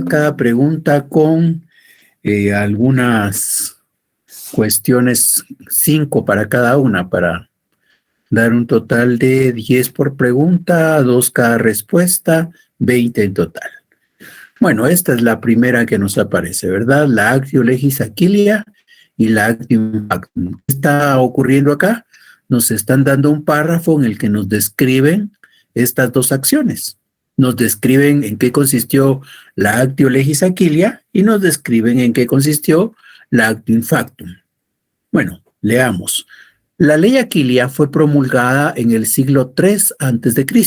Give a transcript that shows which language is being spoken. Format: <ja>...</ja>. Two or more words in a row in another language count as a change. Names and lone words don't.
<es>Cada pregunta con algunas cuestiones, 5 para cada una, para dar un total de 10 por pregunta, 2 cada respuesta, 20 en total. Bueno, esta es la primera que nos aparece, ¿verdad? La</es> <la>actio legis aquilia</la> <es>y la</es> <la>actio factum.</la> <es>¿Qué está ocurriendo acá? Nos están dando un párrafo en el que nos describen estas 2 acciones. Nos describen en qué consistió la</es> <la>actio legis aquilia</la> <es>y nos describen en qué consistió la</es> <la>actio factum.</la> <es>Bueno, leamos. La ley Aquilia fue promulgada en el siglo III a.C.</es>